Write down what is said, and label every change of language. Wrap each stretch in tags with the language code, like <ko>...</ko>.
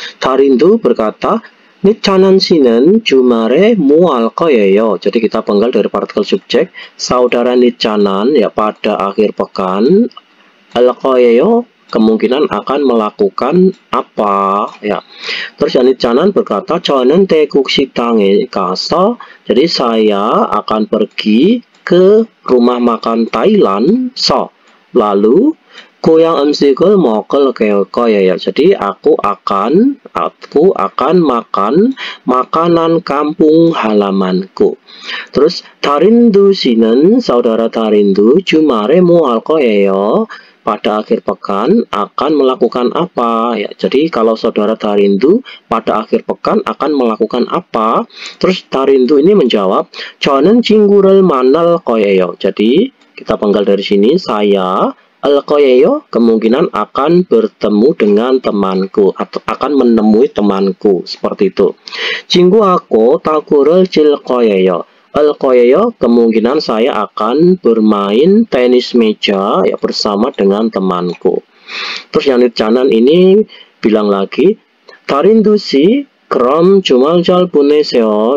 <ko>Tarindu</ko> <id>berkata,</id> <ko>Nitchanan 씨는 주말에 뭐 할 거예요?</ko> <id>Jadi kita penggal dari partikel subjek. Saudara Nitchanan ya pada akhir pekan</id> <ko>할 거예요</ko> <id>kemungkinan akan melakukan apa ya. Terus Nitchanan berkata,</id> <ko>저는 태국 식당에 가서,</ko> <id>jadi saya akan pergi ke rumah makan Thailand. So lalu</id> <ko>고향 음식을 먹을 거예요.</ko> <id>Jadi aku akan makan makanan kampung halamanku. Terus Darindu 씨는 saudara Darindu</id> <ko>주말에 뭐 할 거예요?</ko> <id>Pada akhir pekan akan melakukan apa? Ya, jadi kalau saudara Darindu pada akhir pekan akan melakukan apa? Terus Darindu ini menjawab,</id> <ko>저는 친구를 만날 거예요.</ko> <id>Jadi kita penggal dari sini, saya al-qoyeyo kemungkinan akan bertemu dengan temanku atau akan menemui temanku, seperti itu.</id> <ko>친구하고 탁구를 칠 거예요.</ko> <id>Al-qoyeyo kemungkinan saya akan bermain tenis meja ya bersama dengan temanku. Terus yang Nitjanan ini bilang lagi, Darindu</id> <ko>씨 그럼 주말 잘 보내세요.</ko>